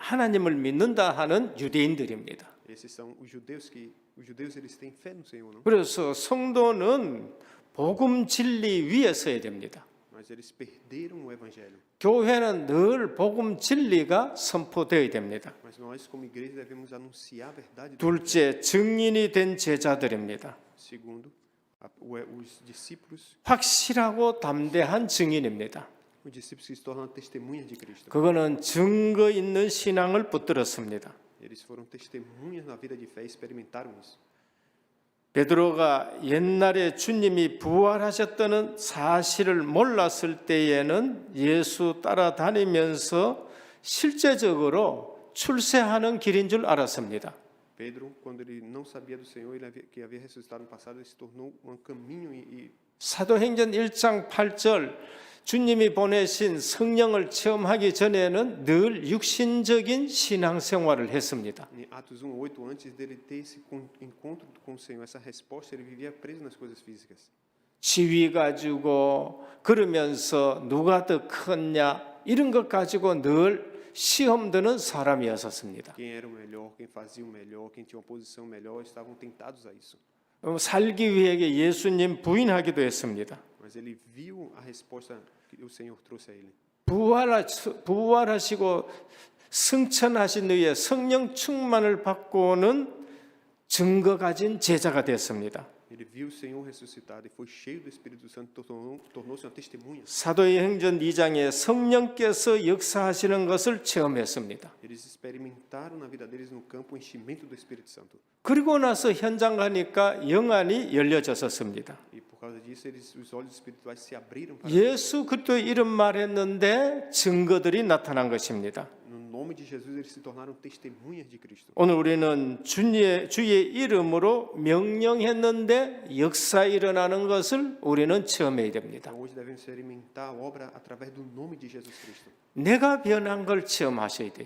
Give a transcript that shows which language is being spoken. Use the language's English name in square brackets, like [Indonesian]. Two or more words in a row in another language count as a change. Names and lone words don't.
[Korean] 하나님을 믿는다 하는 유대인들입니다. [Portuguese] Esses são os judeus eles têm fé no Senhor, não? [Korean] 그래서 성도는 복음 진리 위에 서야 됩니다. [Portuguese] mas eles perderam o evangelho. [Korean] 교회는 늘 복음 진리가 선포되어야 됩니다. [Portuguese] Mas nós, como igreja, devemos anunciar a verdade. [Korean] 둘째, 증인이 된 제자들입니다. [Portuguese] Segundo, os discípulos, [Korean] 확실하고 담대한 증인입니다. [Portuguese] os discípulos que se tornam testemunhas de Cristo. [Korean] 그거는 증거 있는 신앙을 붙들었습니다. [Portuguese] Eles foram testemunhas na vida de fé, experimentaram isso. [Korean] 베드로가 옛날에 주님이 부활하셨다는 사실을 몰랐을 때에는 예수 따라다니면서 실제적으로 출세하는 길인 줄 알았습니다. [Portuguese] Pedro, quando ele não sabia do Senhor, que havia ressuscitado no passado, ele se tornou um caminho e [Korean] 사도행전 1장 8절 주님이 보내신 성령을 체험하기 전에는 늘 육신적인 신앙생활을 했습니다. [Portuguese] em Atos 1:8, antes dele ter esse encontro com o Senhor, essa resposta, ele vivia preso nas coisas físicas. [Korean] 지위 가지고 그러면서 누가 더 컸냐 이런 것 가지고 늘 시험 드는 사람이었습니다. [Portuguese] Quem era o melhor, quem fazia o melhor, quem tinha uma posição melhor, estavam tentados a isso. [Korean] 살기 위해 예수님 부인하기도 했습니다. [Portuguese] Mas ele viu a resposta que o Senhor trouxe a ele. [Korean] 부활하시고 승천하신 후에 성령 충만을 받고는 증거 가진 제자가 됐습니다. [Portuguese] Ele viu o Senhor ressuscitado e foi cheio do Espírito Santo, tornou-se uma testemunha. [Korean] 사도행전 2장에 성령께서 역사하시는 것을 체험했습니다. [Portuguese] Eles experimentaram na vida deles no campo o enchimento do Espírito Santo. [Korean] 그리고 나서 현장 가니까 영안이 열려졌었습니다. [Portuguese] E por causa disso, os olhos espirituais se abriram para [Korean] 예수 그리스도의 이름 말했는데 증거들이 나타난 것입니다. [Portuguese] no nome de Jesus, eles se tornaram testemunhas de Cristo. [Korean] 오늘 우리는 주의 이름으로 명령했는데 역사 일어나는 것을 우리는 체험해야 됩니다. [Portuguese] Então, hoje devemos experimentar a obra através do nome de Jesus Cristo. [Korean] 내가 변한 걸 체험하셔야 돼요.